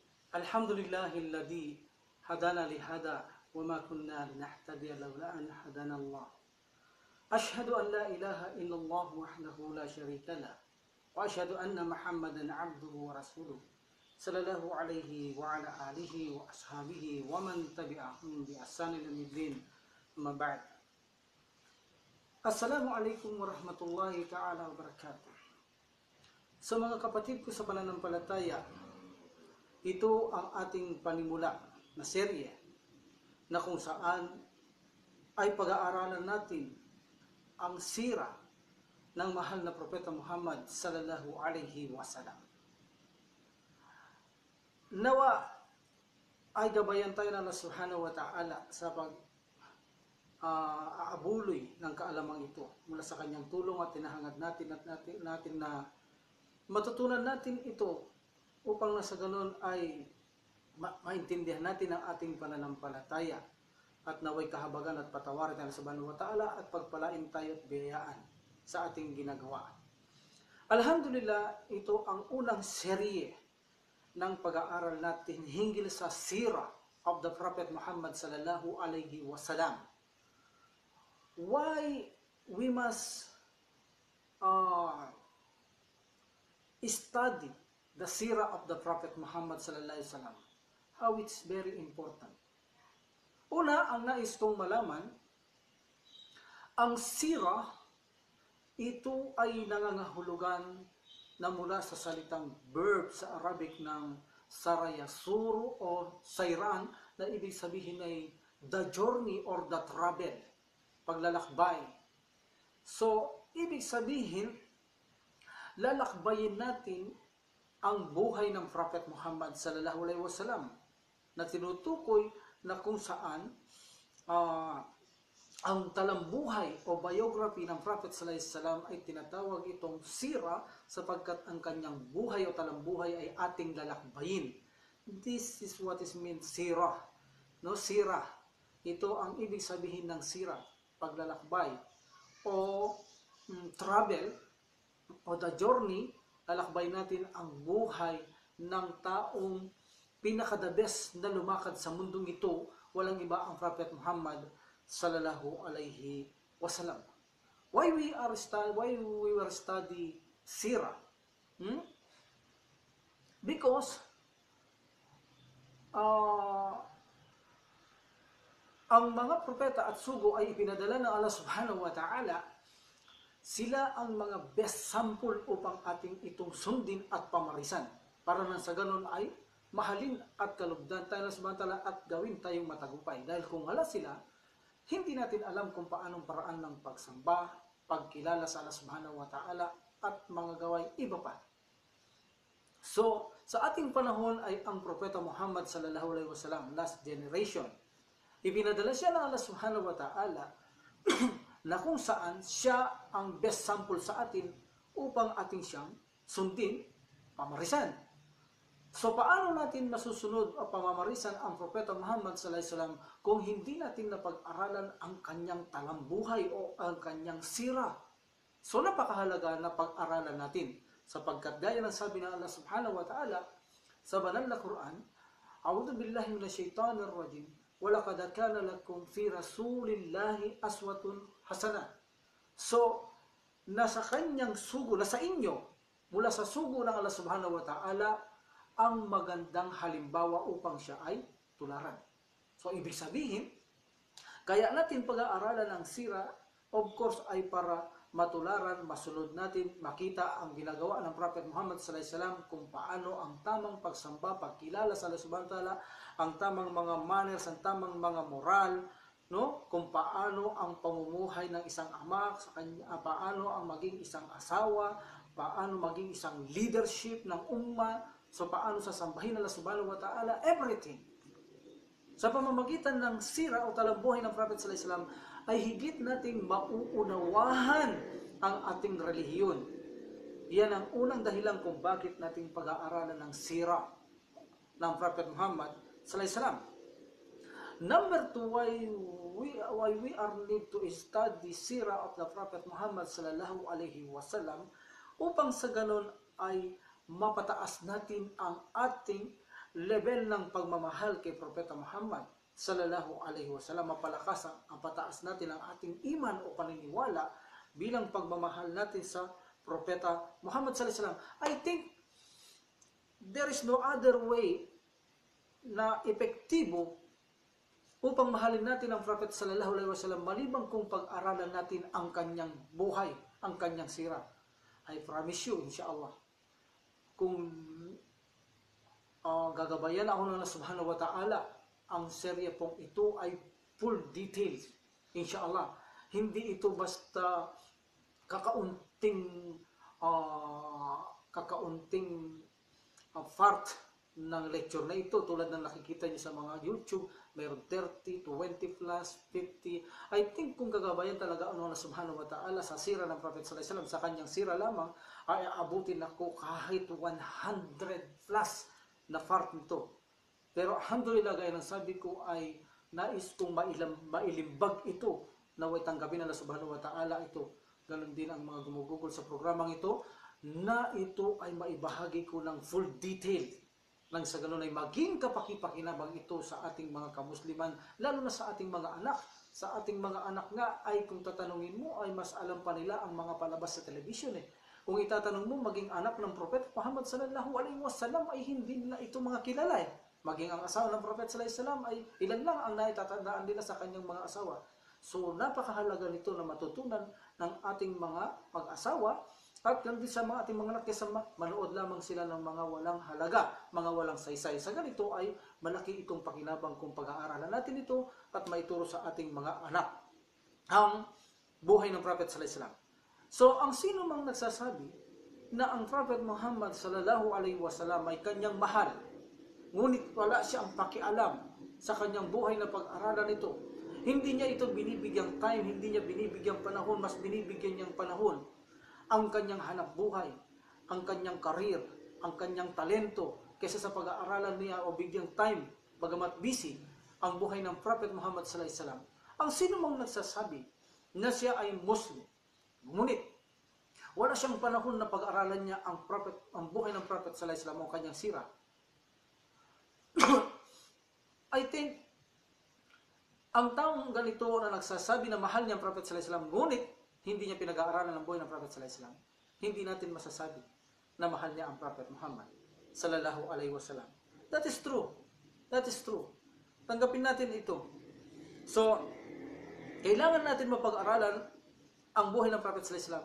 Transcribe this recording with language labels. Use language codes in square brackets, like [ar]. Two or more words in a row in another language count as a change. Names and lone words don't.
[ar] الحمد لله الذي هدانا لهذا وما كنا لنهتدي لولا أن هدانا الله. أشهد أن لا إله إلا الله وحده لا شريك له وأشهد أن محمدا عبده ورسوله صلى الله عليه وعلى آله وأصحابه ومن تبعهم بإحسان إلى يوم الدين. أما بعد. السلام عليكم ورحمة الله تعالى وبركاته. [tl] Sa mga kapatid ko sa pananampalataya, ito ang ating panimula na serye na kung saan ay pag-aaralan natin ang sira ng mahal na Propeta Muhammad [ar] صلى الله عليه وسلم. [tl] Nawa ay gabayan tayo ng [ar] الله سبحانه وتعالى [tl] sa aabuloy ng kaalamang ito mula sa kanyang tulong at tinahangad natin na matutunan natin ito upang nasa ganon ay maintindihan natin ang ating pananampalataya at naway kahabagan at patawarin tayo sa [ar] سبحانه وتعالى [tl] at pagpalain tayo at biyayaan sa ating ginagawa. Alhamdulillah, ito ang unang serye ng pag-aaral natin hinggil sa sira [en] of the Prophet Muhammad [ar] صلى الله عليه وسلم. [en] Why we must study the sira of the Prophet Muhammad [ar] صلى الله عليه وسلم. [en] How it's very important. [tl] Una, ang nais kong malaman, ang sira, ito ay nangangahulugan na mula sa salitang verb sa Arabic ng sarayasuru o sayran, na ibig sabihin ay [en] the journey or the travel, [tl] paglalakbay. So, ibig sabihin, lalakbayin natin ang buhay ng Prophet Muhammad [ar] صلى الله عليه وسلم [tl] na tinutukoy na kung saan ang talambuhay o biography ng Prophet [ar] صلى الله عليه وسلم [tl] ay tinatawag itong sira sapagkat ang kanyang buhay o talambuhay ay ating lalakbayin. [en] This is what is meant sira. No, sira. [tl] Ito ang ibig sabihin ng sira, paglalakbay o travel o [en] the journey. [tl] Lalakbay natin ang buhay ng taong pinaka- [en] the best [tl] na lumakad sa mundong ito, walang iba ang Prophet Muhammad [ar] صلى الله عليه وسلم. [en] Why we were study sira? [tl] Because ang mga propeta at sugo ay ipinadala ng [ar] الله سبحانه وتعالى. [tl] Sila ang mga [en] best sample [tl] upang ating itong sundin at pamarisan. Para nang sa ganon ay mahalin at kalugdan tayo ng [ar] سبحانه وتعالى [tl] at gawin tayong matagumpay. Dahil kung wala sila, hindi natin alam kung paanong paraan ng pagsamba, pagkilala sa [ar] الله سبحانه وتعالى [tl] at mga gaway iba pa. So, sa ating panahon ay ang Propeta Muhammad [ar] صلى الله عليه وسلم, [en] last generation. [tl] Ipinadala siya ng [ar] الله سبحانه وتعالى [tl] na kung saan siya ang [en] best sample [tl] sa atin upang ating siyang sundin, pamarisan. So paano natin masusunod o pamamarisan ang Propeta Muhammad [ar] صلى الله عليه وسلم [tl] kung hindi natin napag-aralan ang kanyang talambuhay o ang kanyang sira? So napakahalaga na pag-aralan natin sapagkat gaya ng sabi ng [ar] الله سبحانه وتعالى [tl] sa banal na Quran, [ar] أعوذ بالله من الشيطان الرجيم. ولقد كان لكم في رسول الله أسوة حسنة. [tl] So, nasa kanyang sugo, nasa inyo, mula sa sugo ng [ar] الله سبحانه وتعالى, [tl] ang magandang halimbawa upang siya ay tularan. So, ibig sabihin, kaya natin pag-aaralan ang sira, [en] of course, [tl] ay para matularan, masunod natin, makita ang ginagawa ng Prophet Muhammad [ar] صلى الله عليه وسلم [tl] kung paano ang tamang pagsamba, pagkilala sa [ar] الله سبحانه وتعالى, [tl] ang tamang mga manners, ang tamang mga moral, no? Kung paano ang pamumuhay ng isang ama, sa kanya, paano ang maging isang asawa, paano maging isang leadership ng umma, so paano sasambahin [ar] الله سبحانه وتعالى, [en] everything. [tl] Sa pamamagitan ng sira o talambuhay ng Prophet [ar] صلى الله عليه وسلم [tl] ay higit nating mauunawahan ang ating relihiyon. Yan ang unang dahilan kung bakit nating pag-aaralan ng sira ng Prophet Muhammad [ar] صلى الله عليه وسلم. [en] Number 2, why we are need to study sira of the Prophet Muhammad [ar] صلى الله عليه وسلم [tl] upang sa ganon ay mapataas natin ang ating level ng pagmamahal kay Propeta Muhammad [ar] صلى الله عليه وسلم, [tl] mapalakas ang pataas natin ang ating iman o paniniwala bilang pagmamahal natin sa Propeta Muhammad [ar] صلى الله عليه وسلم. [en] I think there is no other way [tl] na epektibo upang mahalin natin ang Prophet [ar] صلى الله عليه وسلم [tl] maliban kung pag-aralan natin ang kanyang buhay, ang kanyang sira. [en] I promise you, [ar] إن شاء الله, [tl] kung gagabayan ako ng [ar] الله سبحانه وتعالى, [tl] ang serye pong ito ay [en] full details, [ar] إن شاء الله. [tl] Hindi ito basta kakaunting part ng lecture na ito, tulad ng nakikita niyo sa mga YouTube, mayroon 30, 20 plus, 50. [en] I think [tl] kung gagabayan talaga ang [ar] الله سبحانه وتعالى [tl] sa sira ng Prophet [ar] صلى الله عليه وسلم, [tl] sa kanyang sira lamang, ay aabutin ako kahit 100 plus na part nito. Pero alhamdulillah, gaya ng sabi ko, ay nais kong mailimbag ito, naway tanggapin ng [ar] الله سبحانه وتعالى [tl] ito. Ganon din ang mga gumugugol sa programang ito, na ito ay maibahagi ko ng [en] full detail, [tl] nang sa ganon ay maging kapaki-pakinabang ito sa ating mga kamusliman, lalo na sa ating mga anak. Sa ating mga anak nga ay kung tatanungin mo ay mas alam pa nila ang mga palabas sa television eh. Kung itatanong mo maging anak ng Prophet Muhammad [ar] صلى الله عليه وسلم [tl] ay hindi nila ito mga kilala eh. Maging ang asawa ng Prophet [ar] صلى الله عليه وسلم [tl] ay ilan lang ang naitatandaan nila sa kanyang mga asawa. So napakahalaga nito na matutunan ng ating mga mag-asawa at hindi sa mga ating mga anak, kaysa manood lamang sila ng mga walang halaga, mga walang saysay. Sa ganito ay malaki itong pakinabang kung pag-aaralan natin ito at maituro sa ating mga anak ang buhay ng Prophet [ar] صلى الله عليه وسلم. [tl] So ang sino mang nagsasabi na ang Prophet Muhammad [ar] صلى الله عليه وسلم [tl] ay kanyang mahal, ngunit wala siyang pakialam sa kanyang buhay na pag-aralan nito, hindi niya ito binibigyang time, hindi niya binibigyang panahon, mas binibigyan niyang panahon ang kanyang hanap buhay, ang kanyang karir, ang kanyang talento, kaysa sa pag-aaralan niya o bigyang time, bagamat busy, ang buhay ng Prophet Muhammad [ar] صلى الله عليه وسلم. [tl] Ang sino mang nagsasabi na siya ay Muslim, ngunit wala siyang panahon na pag-aralan niya ang buhay ng Prophet [ar] صلى الله عليه وسلم [tl] o kanyang sira, [en] I think [tl] ang taong ganito na nagsasabi na mahal niya ang Prophet [ar] صلى الله عليه وسلم, [tl] ngunit hindi niya pinag-aaralan ang buhay ng Prophet [ar] صلى الله عليه وسلم, [tl] hindi natin masasabi na mahal niya ang Prophet Muhammad [ar] صلى الله عليه وسلم. [en] That is true. That is true. [tl] Tanggapin natin ito. So, kailangan natin mapag-aralan ang buhay ng Prophet [ar] صلى الله عليه وسلم.